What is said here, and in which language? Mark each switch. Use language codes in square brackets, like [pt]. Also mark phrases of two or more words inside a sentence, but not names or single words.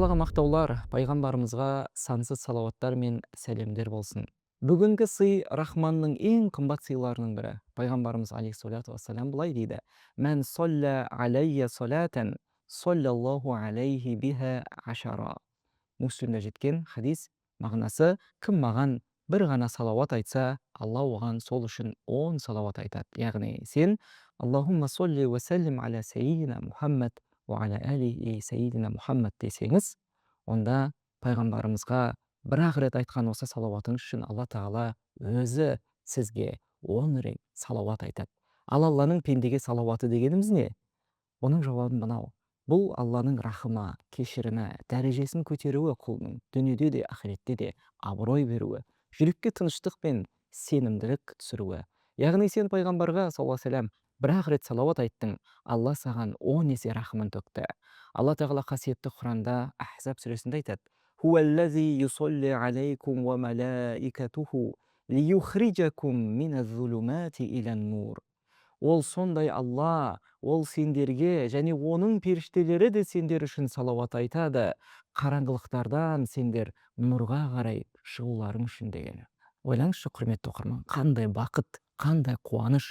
[kk] Мактаулар пайгамбарыбызга сансыз салаваттар мен сәлемдер болсын. Бүгінгі сый Рахманның ең қымбат сыйларының бірі. [ar] Пайғамбарымыз عليه الصلاة والسلام [kk] былай дейді: [ar] "من صلى علي صلاة صلى الله عليه بها عشرا." [kk] Муслимде жеткен хадис мағынасы: кім маған бір ғана салауат айтса, Алла оған сол үшін 10 салауат айтады. Яғни сен [ar] اللهم صل وسلم على سيدنا محمد وعلى آله سيدنا محمد [kk] ва аля алихи саййидина Мухаммад десеңіз, онда пайғамбарымызға бір-ақ рет айтқан осы салауатыңыз үшін Алла тағала өзі сізге 10 рет салауат айтады. Ал Алланың пендеге салауаты дегеніміз не? Оның жауабы мынау: бұл Алланың рахымы, кешірімі, дәрежесін көтеруі, құлының дүниеде де ақиретте де абырой беруі, жүрекке тыныштық пен сенімділік түсіруі. Яғни сен пайғамбарға [ar] صلى الله عليه وسلم [kk] бір-ақ рет салауат айттың, Алла саған 10 есе рахымын төкті. Алла тағала қасиетті Құранда Ахзаб сүресінде айтады: [ar] "هو الذي يصلي عليكم وملائكته ليخرجكم من الظلمات إلى النور." [kk] Ол сондай Алла, ол сендерге және оның періштелері де сендер үшін салауат айтады, қараңғылықтардан сендер нұрға қарай шығуларың үшін деген. Ойлаңызшы, құрметті оқырман, қандай бақыт, қандай қуаныш!